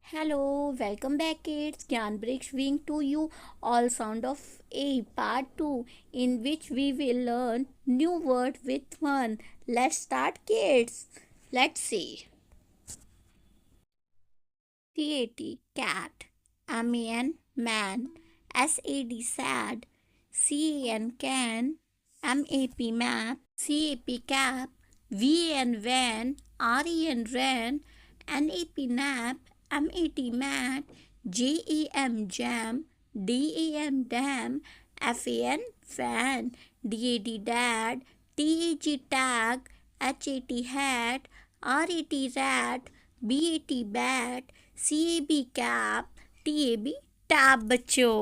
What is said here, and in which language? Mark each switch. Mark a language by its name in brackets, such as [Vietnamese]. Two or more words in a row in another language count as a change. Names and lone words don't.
[English] Hello, welcome back kids. Gyan bring to you all sound of A part 2 in which we will learn new word with one. Let's start kids. Let's see. CAT cat, MAN man, SAD sad, CAN can, MAP map, CAP cap, VAN van, REN ran, NAP nap, MAT mat, JAM jam, DAM dam, FAN fan, DAD dad, TAG tag, HAT hat, RAT rat, BAT bat, CAB cap, TAB tab बच्चों.